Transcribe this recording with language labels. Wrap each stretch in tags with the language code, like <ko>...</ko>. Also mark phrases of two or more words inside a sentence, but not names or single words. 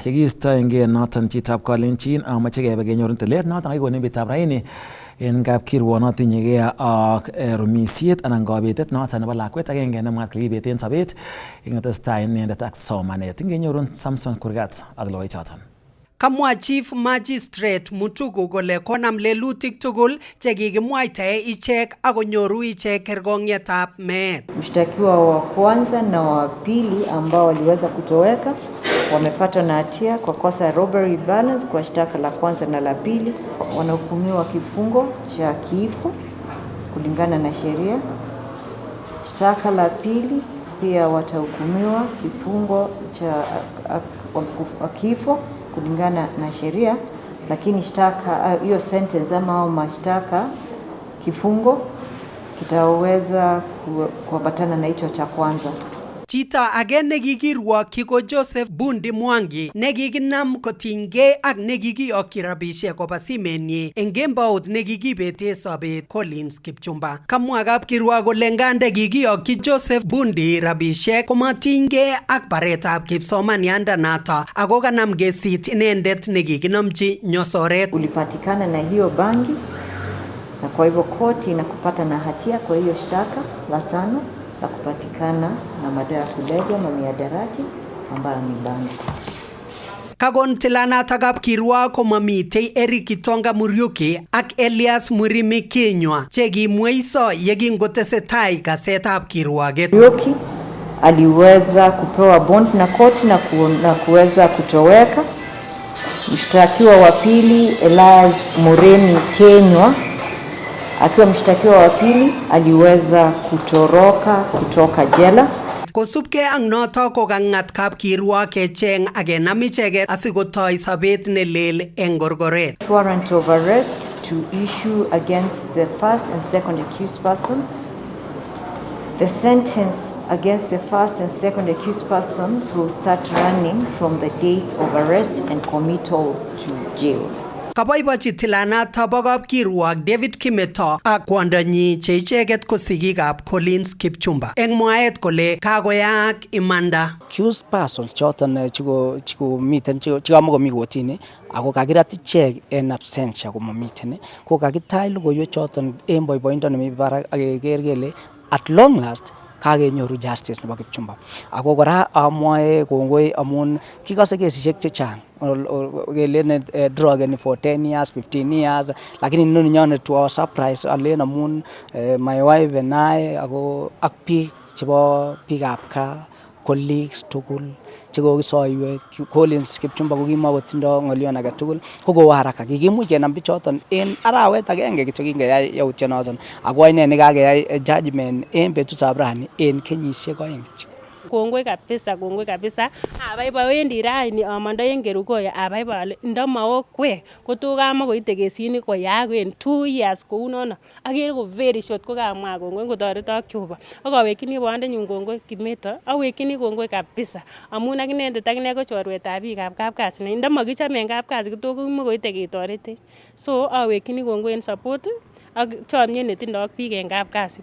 <kln>Yekiistoengei noton chitab Kalenjin amache kebe kenyorun tilet noton kakikonin betutab raini en kapkirwok notinyegei ak rumisiet anan kobetet noton nebo lakwet agenge nemwaat kole kibet en sobet ingotestai inendet ak somanet. Ingenyorun Samson Kurgat ak logoichoton. Kamwa</kln> <en>Chief Magistrate</en> <kln>Mutuku kole konam lelutik tugul chekikimwaitae ichek akonyoru ichek kergong'ietab meet.</kln> <sw>Mshtakiwa wa kwanza na wa pili ambao waliweza kutoweka wamepatwa na hatia kwa kosa ya</sw> <en>robbery with violence</en> <sw>kwa shtaka la kwanza na la pili. Wanahukumiwa kifungo cha kifo kulingana na sheria. Shtaka la pili pia watahukumiwa kifungo cha kifo kulingana na sheria, lakini shtaka hiyo sentence ama mashtaka kifungo kitaweza kuambatana na hicho cha kwanza.</sw> <kln>Chita age nekikirwokyi ko Joseph Bundi Mwangi nekikinam kotinygei ak nekikiyokyi rabisiek koba simenyi eng kembout nekikibete sobet Collins Kipchumba. Kamwa kapkirwok kole ngande kikiyokyi Joseph Bundi rabisiek komatinygei ak baretab kipsomaniandanato ako kanam kesit inendet nekikinomchi nyosoret.</kln> <sw>Ulipatikana na hiyo bangi na kwa hivyo koti inakupata na hatia kwa hiyo shtaka la 5 la kupatikana na madawa ya kulevya na miadarati ambayo ni bangi.</sw> <kln>Kagon tilanata kapkirwok komamitei Eric Kitonga Muriuki ak Elias Murimi Kinywa chekimweiso yekingotesetai kasetab kirwoket.</kln> <sw>Muriuki aliweza kupewa bond na koti na kuweza kutoweka. Mshtakiwa wa pili Elias Murimi Kinywa akiwa mshtakiwa wa pili aliweza kutoroka kutoka jela.</sw> <kln>Kosubkei ak noto kokang'at kapkirwok kecheng akenam icheket asikotoi sobet nelel eng korkoret.</kln> <en>Warrant of arrest to issue against the first and second accused person. The sentence against the first and second accused persons will start running from the date of arrest and committal to jail.</en> <kln>Kaboibochi tilanata bo kapkirwok David Kimeto ak kwondonyi che icheket ko sigikab Collins Kipchumba. Eng mwaet kole kakoyaak imanda.</kln> <en>Accused persons</en> <kln>choton chiko miten chikamakomi kotini ako kakirat ichek en absentia komamiten ko kakitach logoiwek choton en boiboindo nemi barak ak keker kele</kln> <en>at long last</en> <kln>kakenyoru justice nebo Kipchumba. Ako kora amwae kongoi amun kikose kesisiek chechang kelen</kln> <en>drug for 10 years 15 years</en> <kln>lakini noni nyone</kln> <en>to our surprise</en> <kln>alen amun</kln> <en>my wife and I</en> <kln>ako ak biik chebo biikab kaa colleagues tugul chekokisoiwek Collins Kipchumba kokimokotindo ng'olyon age tugul kokowo haraka kikimuch kenam bichoton en arawet agenge kityo kingeyai yautyonoton ako ine nekakeyai judgment en betutab rani en kenyisiek 2 kityo. Kongoi kabisa. Abaibai wendi raini amandoi en Kerugoya abaibai ale ndamawo kwek kotokama koite kesini koyaak en 2 years kounono. Agere ko</kln> <en>very short</en> <kln>ko kamwa kongoi kotoretok Jehova. Akawekyini bondenyun kongoi Kimeto, awekyini kongoi kabisa amun akinendet akine ko chorwetab biikab kapkasi. Ndamakichame en kapkasi kotokoma koite ketoretech. So awekyini kongoi en support ak chomyet netindoi ak biik en kapkasi.</kln>